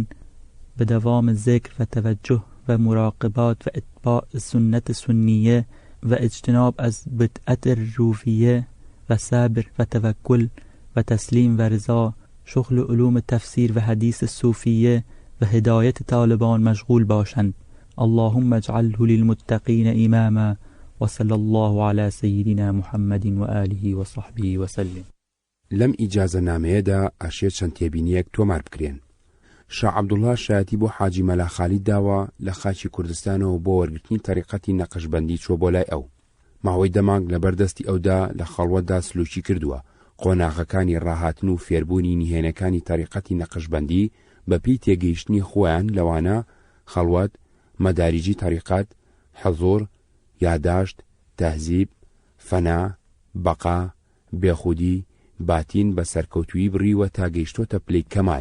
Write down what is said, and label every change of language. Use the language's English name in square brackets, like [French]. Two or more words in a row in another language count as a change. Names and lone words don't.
[Persian] به دوام ذکر و توجه و مراقبات و اتباع سنت سنیه و اجتناب از بدعت روفیه و صبر و توکل و تسلیم و رضا، شغل علوم تفسیر و حدیث صوفیه و هدایت طالبان مشغول باشند. [Arabic] اللهم اجعله للمتقین اماما و صلی الله علی سیدنا محمد و آله و صحبه و سلم. [Central Kurdish] لەم ئیجازە نامەیەدا ئاشێ چەند تێبینیەک تۆمار بکرێن. شا عەبدوڵڵا شایەتی بۆ حاجی مەلا خالید داوە لە خاچی کوردستانەوە بۆ وەرگرتنی تەریقەتی نەقشبەندی چوە بۆ لای ئەو. ماوەی دەمانگ لەبەردەستی ئەودا لە خەڵوەتدا سلوکی کردووە. قۆناغەکانی ڕاهاتن و فێربوونی نهێنەکانی تەریقەتی نەقشبەندی بەپێی تێگەیشتنی خۆیان لەوانە خەڵوەت، مەداریجی تەریقەت، حەزۆر، یاداشت، تەهزیب، فەنا، بەقا، بێخودی، باتین بە سەرکەوتویی بڕیوە تا گەیشتۆتە پلەی کەمال.